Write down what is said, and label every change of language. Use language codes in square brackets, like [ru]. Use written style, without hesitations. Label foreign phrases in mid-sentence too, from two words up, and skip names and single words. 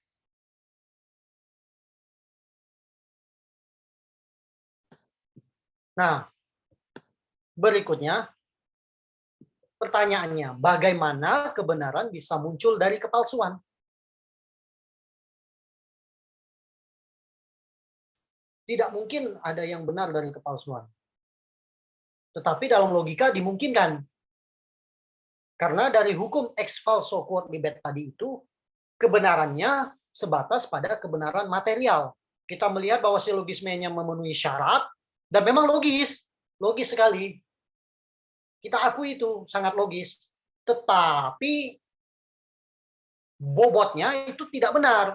[id] Nah, berikutnya, pertanyaannya, bagaimana kebenaran bisa muncul dari kepalsuan? Tidak mungkin ada yang benar dari kepalsuan. Tetapi dalam logika dimungkinkan. Karena dari hukum [la] ex falso quod libet [id] tadi itu, kebenarannya sebatas pada kebenaran material. Kita melihat bahwa silogismenya memenuhi syarat, dan memang logis. Logis sekali. Kita akui itu, sangat logis. Tetapi bobotnya itu tidak benar.